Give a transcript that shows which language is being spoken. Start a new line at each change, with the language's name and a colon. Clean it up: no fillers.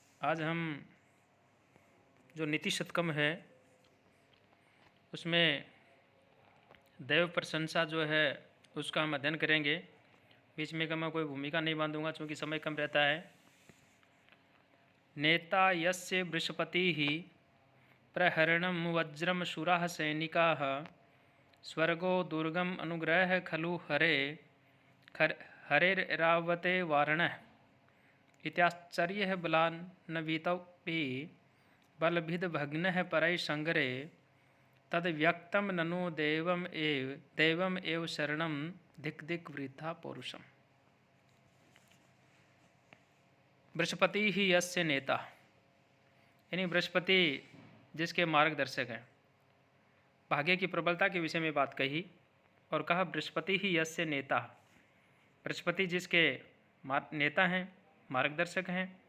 Hindi: आज हम जो नीति शतकम है उसमें दैव प्रशंसा जो है उसका हम अध्ययन करेंगे। बीच में का मैं कोई भूमिका नहीं बांधूंगा क्योंकि समय कम रहता है।
Sanskrit: नेता यस्य बृहस्पतिः प्रहरणं वज्रम शूराः सैनिकाः स्वर्गो दुर्गम अनुग्रह खलु हरेरावते वारणः इत्याश्चर्यः बलान्वितोऽपि बलभिद्भग्नः परैः संग्रे तद्व्यक्तं ननु देवम् एव शरणं धिक् धिक् वृथा पौरुषम्।
Hindi: बृहस्पति ही
Sanskrit: यस्य नेता,
Hindi: यानी बृहस्पति जिसके मार्गदर्शक हैं। भाग्य की प्रबलता के विषय में बात कही और कहा बृहस्पति ही
Sanskrit: यस्य नेता,
Hindi: बृहस्पति जिसके नेता हैं, मार्गदर्शक हैं।